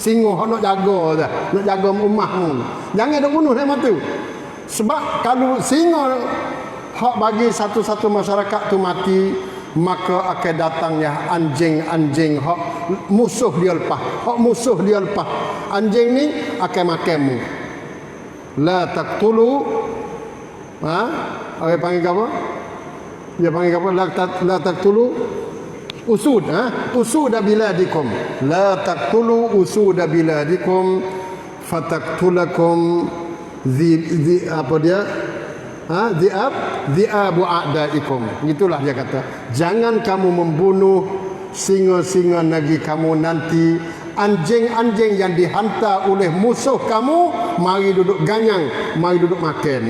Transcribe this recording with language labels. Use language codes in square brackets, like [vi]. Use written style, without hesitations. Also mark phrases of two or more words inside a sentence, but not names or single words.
[ms] Singo hok nak jaga dah, nak jaga rumah mu. Jangan dok bunuh hak tu. Sebab kalau singo hak bagi satu-satu masyarakat tu mati, maka akan datangnya anjing-anjing hak musuh dia lepas. Hak musuh dia lepas. Anjing ni akan makanmu. [ar] لا تقتلوا, [ms] orang panggil apa? Dia panggil apa? [ar] لا تقتلوا أسود، أسود بلادكم. لا تقتلوا أسود بلادكم فتقتلكم [ms] apa dia? [ar] ذئاب أعدائكم. [ms] Itulah dia kata, jangan kamu membunuh singa-singa negeri kamu nanti. Anjing-anjing yang dihantar oleh musuh kamu mari duduk ganyang, mari duduk makan.